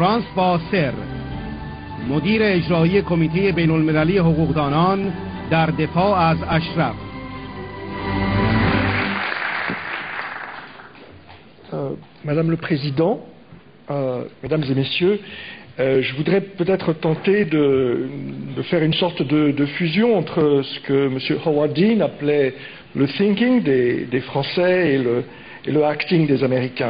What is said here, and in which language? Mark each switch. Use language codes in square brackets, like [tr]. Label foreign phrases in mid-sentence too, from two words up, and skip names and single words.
[fa] فاسر مدیر اجرایی کمیته بین المللی حقوقدانان در دفاع از اشرف. [fr] Madame le Président, Mesdames et Messieurs, je voudrais peut-être tenter de faire une sorte de fusion entre ce que M. Howard Dean appelait le thinking des Français et le acting des Américains.